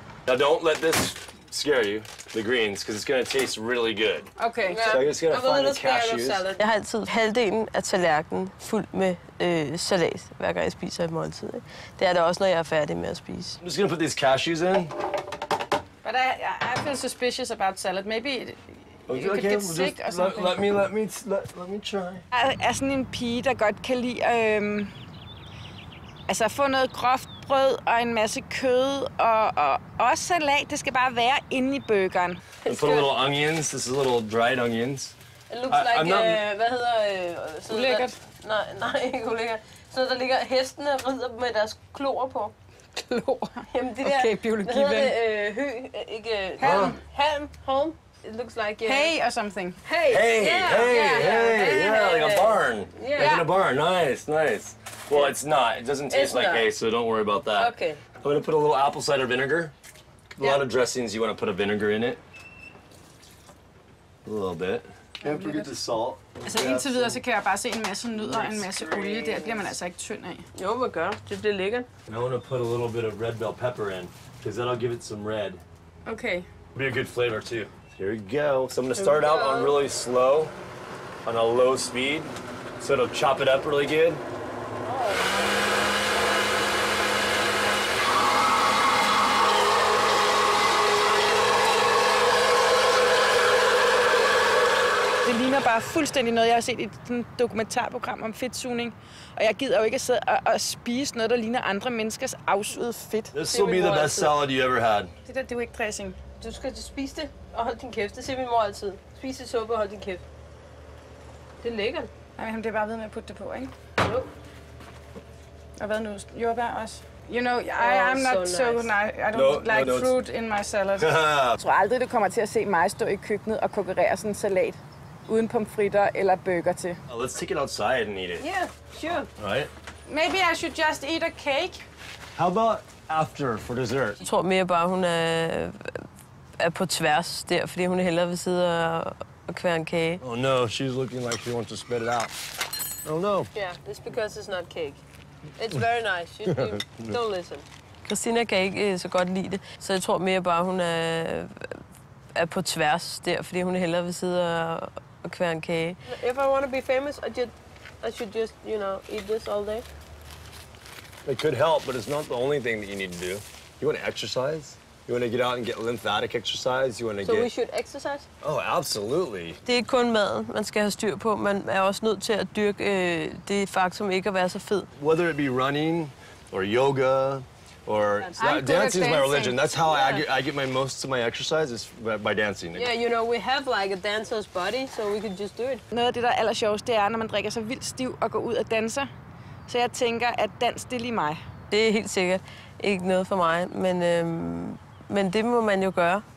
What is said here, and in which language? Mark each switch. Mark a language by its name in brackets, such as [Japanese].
[English] Now don't let this scare you, the greens, because it's going to taste really good. Okay. So I'm just going to find the cashews. [Danish] Jeg har altid halvdelen af tallerkenen fuld med salat, hver gang jeg spiser et måltid. Ikke? Det er det også, når jeg er færdig med at spise. [English] I'm just going to put these cashews in. But I feel suspicious about salad. Maybe you could Okay, get sick or something. let me try. [Danish] Jeg er sådan en pige, der godt kan lide altså få noget groft brød og en masse kød og også salat. Det skal bare være inde i burgeren. [English] And put a little onions. This is little dried onions. It looks like, [Danish] hvad hedder... Ulækkert. Nej, ikke ulækkert. Så der ligger hestene rider med deres klor på. Klor? Jamen det der... Okay, biologi. Hvad hedder det? Hø, ikke... Halm. [English] Halm. It looks like... Hay or something. Hey! Yeah, like a barn. Yeah. Like in a barn. Nice. Well, it's not. It doesn't taste like hay, so don't worry about that. Okay. I'm going to put a little apple cider vinegar. A lot of dressings, you want to put a vinegar in it. A little bit. Can't forget the salt. [Danish] Altså indtil videre, så kan jeg bare se en masse nødder og en masse olie. Der bliver man altså ikke tynd af. Jo, hvad gør? Det bliver lækkert. [English] And I want to put a little bit of red bell pepper in, because that'll give it some red. Okay. Be a good flavor too. Here we go. So I'm going to start out on really slow, on a low speed, so it'll chop it up really good. [Danish] Det ligner bare fuldstændig noget, jeg har set i et dokumentarprogram om fedtsugning. Og jeg gider jo ikke at sidde og spise noget, der ligner andre menneskers afsugede fedt. [English] This will be the best salad you ever had. [Danish] Det er jo ikke dressing. Du skal spise det og hold din kæft. Det siger min mor altid. Spis det suppe og hold din kæft. Det er lækkert. Nej, men det er bare ved med at putte det på, ikke? Jo. Og hvad nu? Jordbær også? [English] You know, I'm not so nice. I don't like fruit in my salad. [Danish] Jeg tror aldrig, du kommer til at se mig stå i køkkenet og kokkerere sådan en salat uden pomfritter eller burger til. [English] Let's take it outside and eat it. Yeah, sure. Right? Maybe I should just eat a cake. How about after for dessert? [Danish] Jeg tror mere bare, hun er på tværs der, fordi hun hellere vil sidde og kvære en kage. [English] Oh no, she's looking like she wants to spit it out. Oh no. Yeah, it's because it's not cake. It's very nice. You don't listen. [Danish] Christina kan ikke så godt lide det, så jeg tror mere bare, hun er på tværs der, fordi hun hellere vil sidde og kvære en kage. [English] If I want to be famous, I should just, you know, eat this all day. It could help, but it's not the only thing that you need to do. You want to exercise? You want to get out and get lymphatic exercise? You want to So we should exercise? Oh, absolutely. [Danish] Det er ikke kun maden, man skal have styr på. Man er også nødt til at dyrke det faktum ikke at være så fed. [English] Whether it be running or yoga or dancing is my religion. That's how I get most of my exercise is by dancing. Yeah, you know, we have like a dancer's body, so we could just do it. [Danish] Noget af det, der er allersjovest, det er, når man drikker sig vildt stiv og går ud og danser. Så jeg tænker, at dans, det er lige mig. Det er helt sikkert ikke noget for mig, men det må man jo gøre.